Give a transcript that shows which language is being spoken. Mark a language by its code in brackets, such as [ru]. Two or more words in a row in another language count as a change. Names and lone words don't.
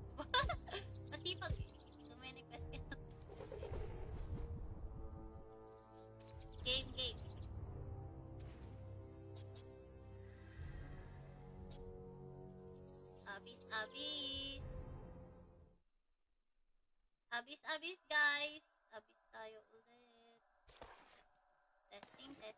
[tl] Masipag eh. [en] Too many quests cannot accept. Game. [tl] Abis, guys. Abis tayo ulit. Testing.